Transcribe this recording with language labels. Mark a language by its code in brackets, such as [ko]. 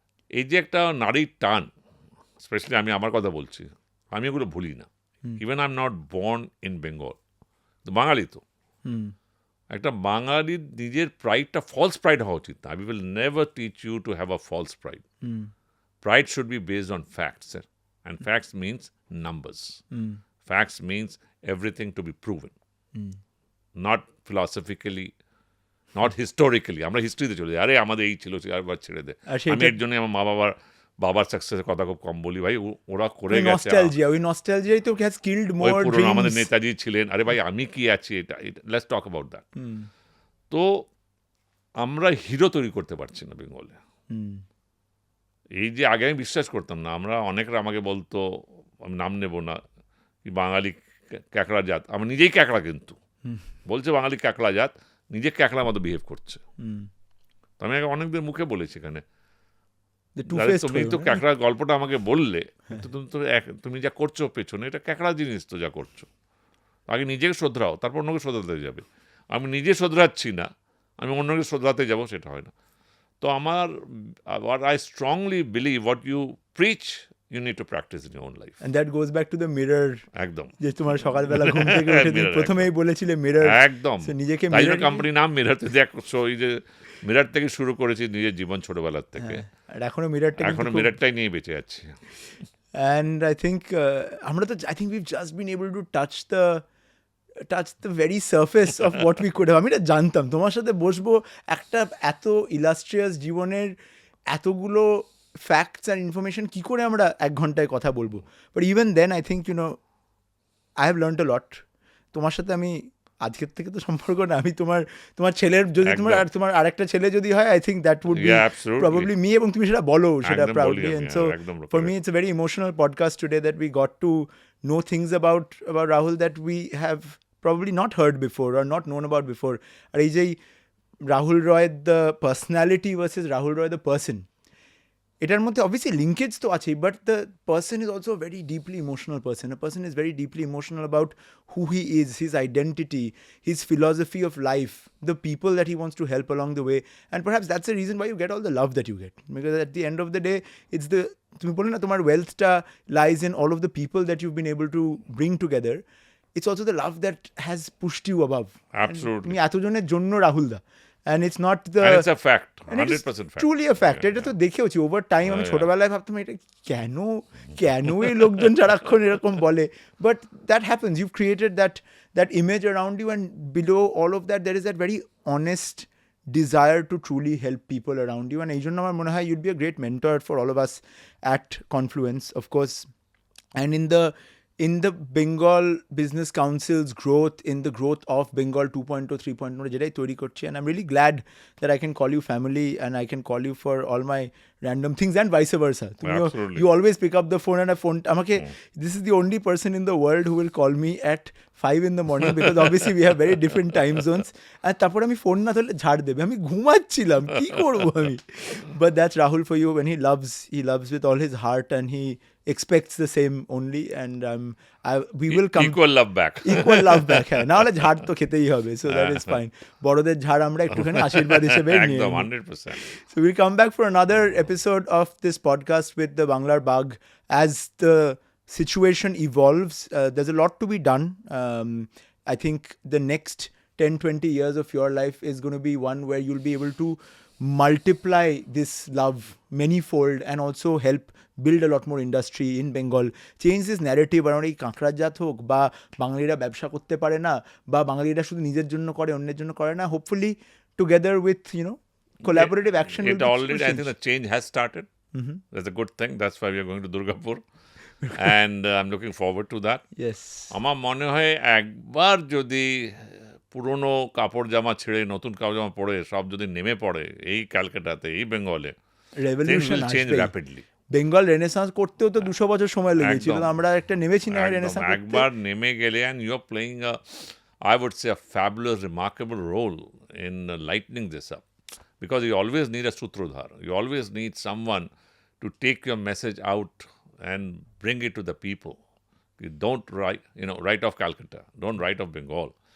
[bn] এই যে একটা নারীর টান, স্পেশালি আমি আমার কথা বলছি, আমি এগুলো ভুলি না। [en] even I am not born in Bengal, [bn] বাঙালি তো। একটা বাঙালির নিজের প্রাইডটা ফলস প্রাইড হওয়া উচিত না। [en] I will never teach you to have a false pride. Pride should be based on facts, sir. And facts means numbers. Facts means everything to be proven. Not philosophically, not historically. [bn] আমরা হিস্ট্রিতে চলে যাই, আরে আমাদের এই ছিল, আবার ছেড়ে দে। আমি এর জন্য আমার বাবার সাকসেসের কথা খুব কম বলি, ভাই ওরা করে গেছে। [en] Nostalgia, ওই নস্টালজিয়াই তো হ্যাজ কিল্ড মোর ড্রিমস। [bn] আমাদের নেতাজি ছিলেন, আরে ভাই আমি কি আছি, এটা [en] Let's talk about that. [bn] তো আমরা হিরো তৈরি করতে পারছি না বেঙ্গলে। এই যে আগে আমি বিশ্বাস করতাম না, আমরা অনেকরা আমাকে বলতো, আমি নাম নেব না, কি বাঙালি ক্যাকড়া জাত। আমার নিজেই ক্যাকড়া, কিন্তু বলছে বাঙালি ক্যাকড়া জাত, নিজে ক্যাকড়ার মতো বিহেভ করছে। তো আমি অনেকদের মুখে বলেছি এখানে, তুমি তো ক্যাকড়ার গল্পটা আমাকে বললে, তুমি যা করছো পেছনে, এটা ক্যাকড়া জিনিস তো যা করছো। আগে নিজেকে শোধরাও, তারপর অন্যকে শোধরাতে যাবে। আমি নিজে শোধরাচ্ছি না, আমি অন্যকে শোধরাতে যাবো, সেটা হয় না। [en] তো what I strongly believe, what you preach, you need to practice in your own life. And that goes back to the mirror. [bn] একদম, যে তোমার সকালবেলা ঘুম থেকে উঠে তুমি প্রথমেই বলেছিলে মিরর। একদম, নিজেকে তাই জন্য কোম্পানি নাম মিরর। দেখো এই যে মিরর থেকে শুরু করেছি নিজের জীবন ছোটবেলার থেকে, আর এখনো মিররটাই নিয়ে বেঁচে যাচ্ছি। [en] And I think I think we've just been able to touch the very surface of what we could have. [bn] আমি এটা জানতাম তোমার সাথে বসবো একটা এত ইলাস্ট্রিয়াস জীবনের এতগুলো ফ্যাক্টস অ্যান্ড ইনফরমেশন কি করে আমরা 1 ঘন্টায় কথা বলবো, [en] But even then I think I have learned a lot. [bn] তোমার সাথে আমি আজকের থেকে তো সম্পর্ক না, আমি তোমার ছেলের যদি তোমার আরেকটা ছেলে যদি হয়, [en] I think that would be probably me, [bn] এবং তুমি সেটা বলো সেটা proudly. [en] And so for me it's a very emotional podcast today that we got to know things about Rahul that we have probably not heard before or not known about before. [bn] আর এই যে [en] Rahul Roy the personality versus Rahul Roy the person, [bn] এটার মধ্যে obviously linkage তো আছে, [en] but the person is also a very deeply emotional person. A person is very deeply emotional about who he is, his identity, his philosophy of life, the people that he wants to help along the way, and perhaps that's the reason why you get all the love that you get, because at the end of the day it's the [bn] তুমি বলো না তোমার [en] wealthটা lies in all of the people that you've been able to bring together. It's also the love that has pushed you above. Absolutely. [bn] তুমি এতজনের জন্য রাহুল দা, [en] and it's not the and it's a fact, and it is 100% fact, truly a fact. [bn] এটা তো দেখেওছি over time. আমি ছোটবেলায় ভাবতাম এটা কেন এই লোকজন সারাক্ষণ এরকম বলে, [en] But that happens. You created that image around you, and below all of that there is that very honest desire to truly help people around you, and [bn] এই জন্য আমার মনে হয় [en] you'd be a great mentor for all of us at Confluence, of course. And in the Bengal Business Council's growth, in the growth of Bengal 2.0, 3.0, [bn] যেটাই তৈরি করছি, [en] and I'm really glad that I can call you family and I can call you for all my random things and vice versa. Absolutely. You always pick up the phone, and this is the only person in the world who will call me at 5 in the morning, because obviously we have very different time zones, and [bn] তারপর আমি phone না ধরলে ঝাড় দেবে, আমি ঘুমাচ্ছিলাম, কি করবো আমি? [en] But that's Rahul for you. When he loves with all his heart, and he expects the same only, and we will come equal love back. equal love back, [bn] হ্যাঁ, না হলে ঝাড় তো খেতেই হবে, [en] so that is fine. [bn] বড়দের ঝাড় আমরা একটুখানি আশীর্বাদ হিসেবে নিয়ে একদম 100%. [en] So we'll come back for another episode of this podcast with the Banglar Bagh as the situation evolves. There's a lot to be done. I think the next 10-20 years of your life is going to be one where you'll be able to multiply this love manyfold, and also help build a lot more industry in Bengal, change this narrative around [bn] এই কাঁকড়ার জাত হোক, বা বাঙালিরা ব্যবসা করতে পারে না, বা বাঙালিরা শুধু নিজের জন্য করে, অন্যের জন্য করে না. [en] Hopefully together with collaborative action It already, I think the change has started. That's a good thing. That's why we are going to Durgapur. And I'm looking forward to that. Yes. [bn] আমার মনে হয় একবার যদি পুরনো কাপড় জামা ছেড়ে নতুন কাপড় জামা পরে সব যদি নেমে পড়ে এই ক্যালকাটাতে, এই বেঙ্গলে, [en] revolution change [bn] আসবে [en] Rapidly. [bn] বেঙ্গল রেনেসাঁস করতেও তো 200 বছর সময় লেগেছিল, আমরা একটা নেমেছি না রেনেসাঁস একবার নেমে গেলে, [en] and you're playing I would say a fabulous, remarkable role in lightening this up, because you always need a sutradhar. You always need someone to take your message out and bring it to the people. You don't write off Calcutta, don't write off Bengal.